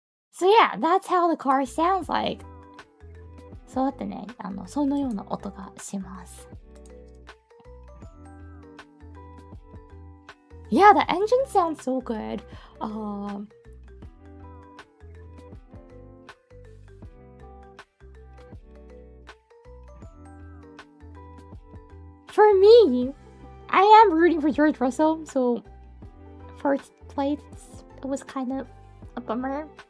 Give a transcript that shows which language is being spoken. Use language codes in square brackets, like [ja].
[en] So yeah, that's how the car sounds like. [ja] そうやってね、そのような音がします。 [en] Yeah, the engine sounds so good. For me, I am rooting for George Russell, so first place was kind of a bummer.